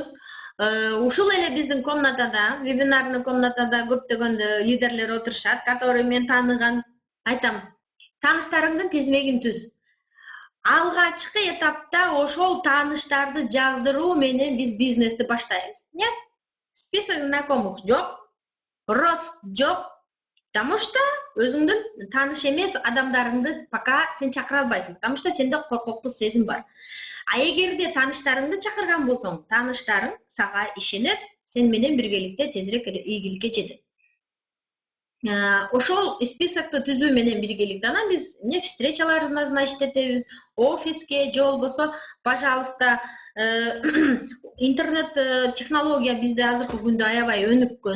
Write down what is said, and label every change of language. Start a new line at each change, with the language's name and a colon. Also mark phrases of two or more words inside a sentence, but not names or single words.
Kyrgyz: Ушул эле биздин комнатада, вебинарный комнатада көптөгөн лидерлер отурушат, который мен тааныган. Айтам, тааныштарыңдын тизмегин түз. Алгачкы этапта ошол тааныштарды жаздыруу менен биз бизнести баштайбыз.
Russian: список знакомых
Kyrgyz: жок, рост жок.
Russian: Потому что
Kyrgyz: өзүңдүн тааныш эмес адамдарыңды пока сен чакыра албайсың.
Russian: Потому что
Kyrgyz: сенде коркоктук сезим бар. А эгерде тааныштарыңды чакырган болсоң, тааныштарың сага ишенет, сен менен биргеликте тезирээк ийгиликке жетет. Ошол списокты түзүү менен биргеликте анан биз эмне
Russian: встречалар назначить
Kyrgyz: этебиз, офиске же болбосо, пожалуйста, интернет технология бизде азыркы күндө аябай өнүккөн.